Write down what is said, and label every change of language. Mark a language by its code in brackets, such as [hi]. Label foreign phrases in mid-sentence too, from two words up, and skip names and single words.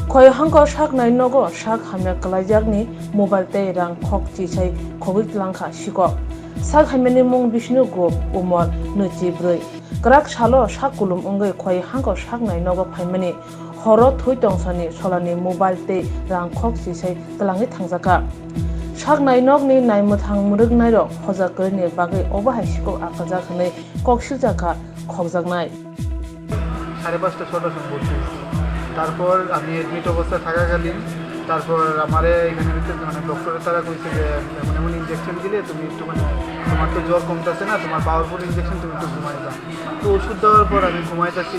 [trp] khoi hangko sak nai nogo sak hamya kalaijakni mobile tei rang khok chisai khobik langkha siko sak hamyani mung Bishnu Group umor nuchi broi krak salo sak kulum ongoi khoi hangko sak nai nogo phaimani horo thui tongsani solani mobile tei rang khok chisai tlangi thangjaka sak nai nogni naimuthang muruk nairo hojakni bagai obahai siko akajak hanai kokshijaka khokjaknai [bn] 5:30 6টার সময় ভর্তি হয়েছি। তারপর আমি এডমিট অবস্থায় থাকাকালীন তারপর আমার এখানে মানে ডক্টরের তারা কইছে যে এমন এমন ইঞ্জেকশন দিলে তুমি একটু মানে তোমার তো জ্বর কমতেছে না, তোমার [en] powerful injection, [bn] তুমি একটু ঘুমাই যাও। তো ওষুধ দেওয়ার পর আমি ঘুমাইতেছি।